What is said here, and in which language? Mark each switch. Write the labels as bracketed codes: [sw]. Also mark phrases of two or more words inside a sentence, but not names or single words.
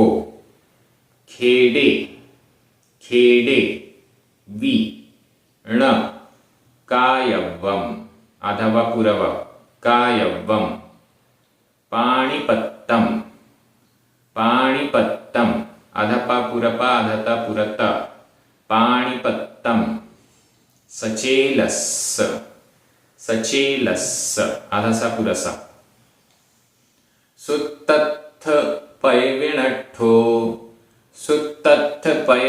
[pra] खेडे, खेडे, वि, ण, कायव्वम, आधा वा पूरा वा, कायव्वम। पाणिपत्तम, पाणिपत्तम, आधा पा पूरा पा, आधा ता पूरा ता, पाणिपत्तम। सचेलस, सचेलस, आधा सा पूरा सा। सुत्तत्थ पय विणट्ठो, सुत्तत्थ पय